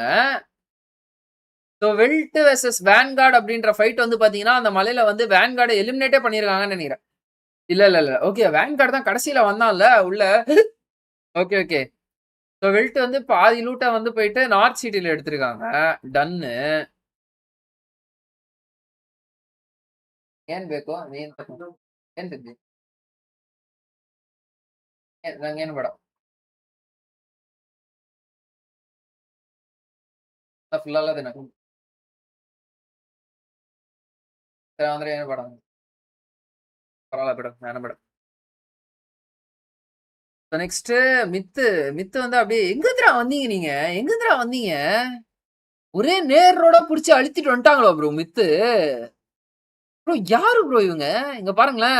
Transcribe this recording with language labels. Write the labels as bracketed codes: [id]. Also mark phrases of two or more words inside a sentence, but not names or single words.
[ta] ஸோ வெல்ட் வெர்சஸ் வேன்கார்ட் அப்படின்ற ஃபைட் வந்து பாத்தீங்கன்னா, அந்த மலையில வந்து வேன்கார்ட எலிமினேட்டே பண்ணியிருக்காங்கன்னு நெனைக்கிறேன். இல்ல. ஓகே வேன்கார்ட் தான் கடைசியில வந்தான்ல உள்ள. ஓகே, ஓகே. ஸோ வெல்ட் வந்து பாதி லூட்ட வந்து போயிட்டு நார்த் சிட்டில எடுத்திருக்காங்க. டன்னு. [kn] ಏನ್ ಬೇಕು? ಏನ್ ಬೇಕು? ಏನ್ ತಿಂದಿ? ನಂಗೇನು ಬೇಡ. ಫುಲ್ ಎಲ್ಲ ತಿನ್ನಕ್ಕೆ. ಅಂದ್ರೆ ಏನು ಬೇಡ. [ta] பரவால்ல ಬಿಡು. வேணாம் ಬಿಡು. நெக்ஸ்ட் மித்து. மித்து வந்து அப்படியே எங்கந்துடா வந்தீங்க நீங்க? எங்கந்துடா வந்தீங்க? ஒரே நேர் ரோடா புடிச்சு அழுத்திட்டு வந்துட்டாங்களா ப்ரோ மித்து? ப்ரோ யாரு ப்ரோ இவங்க? இங்க பாருங்களேன்.